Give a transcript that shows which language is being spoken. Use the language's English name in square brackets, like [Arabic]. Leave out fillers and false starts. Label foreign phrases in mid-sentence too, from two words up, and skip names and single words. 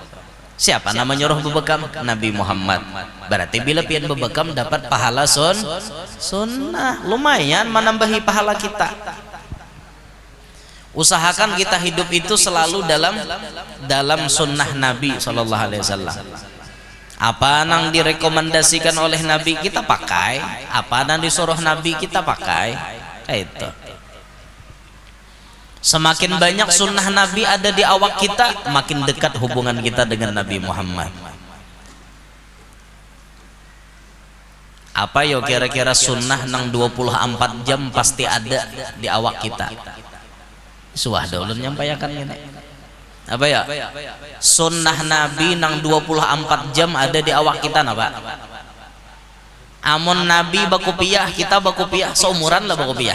[Indonesian] Siapa nama nyuruh bebekam? Nabi Muhammad. [Banjar] Berarti bila pian bebekam dapat pahala sunnah, lumayan menambahi pahala kita. [Indonesian] Usahakan kita hidup itu selalu dalam sunnah Nabi [Arabic] Sallallahu Alaihi Wasallam. [Indonesian] Apa yang direkomendasikan oleh Nabi kita pakai, apa yang disuruh Nabi kita pakai. Itu. Semakin banyak sunnah Nabi ada di awak kita, makin dekat hubungan kita dengan Nabi Muhammad. [Banjar] Apa yo kira-kira sunnah nang 24 jam pasti ada di awak kita. Suah ulun nyampaikan ini. [Indonesian] Apa ya? [Banjar] Sunnah Nabi nang 24 jam ada di awak kita napa? Amun Nabi bakupiah, kita bakupiah seumuran lah bakupiah.